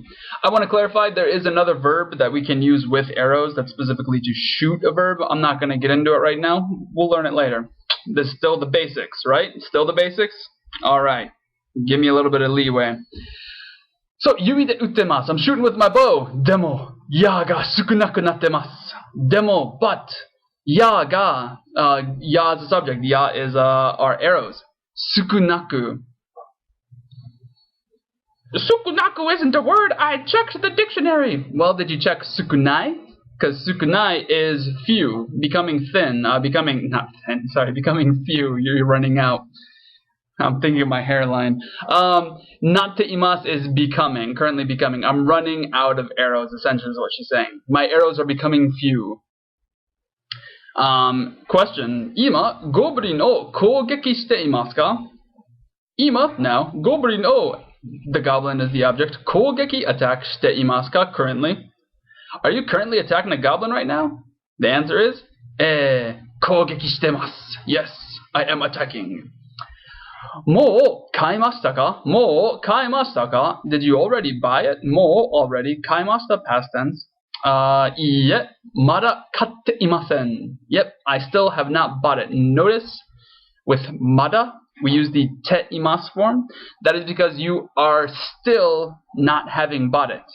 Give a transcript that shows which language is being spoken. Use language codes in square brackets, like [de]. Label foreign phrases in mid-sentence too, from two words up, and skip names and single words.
[en] I want to clarify, there is another verb that we can use with arrows that's specifically to shoot a verb. I'm not going to get into it right now. We'll learn it later. This is still the basics, right? Still the basics? Alright. Give me a little bit of leeway. So, [ja] 弓で撃ってます. [en] I'm shooting with my bow. [ja] Demo, 矢が少なくなってます. [en] Demo, but, [ja] 矢が, [en] ya is the subject. Ya is our arrows. Sukunaku. Sukunaku isn't a word. I checked the dictionary. Well, did you check sukunai? Because sukunai is few, becoming thin, becoming few. You're running out. I'm thinking of my hairline. [ja] なっています [en] is becoming, currently becoming. I'm running out of arrows, essentially is what she's saying. My arrows are becoming few. Question. [ja] 今、ゴブリンを攻撃していますか? Ima, [en] now, goblin o, the goblin is the object. Kougeki, attack, [ja] していますか, [en] currently. Are you currently attacking a goblin right now? The answer is, [ja] 攻撃してます. [en] Yes, I am attacking. [ja] もう買いましたか? もう買いましたか? [en] Did you already buy it? Mou, already. [ja] Kaimashita, [en] past tense. [ja] いいえ、まだ買っていません. [en] Yep, I still have not bought it. Notice, with mada, we use the [ja] ています [en] form. That is because you are still not having bought it.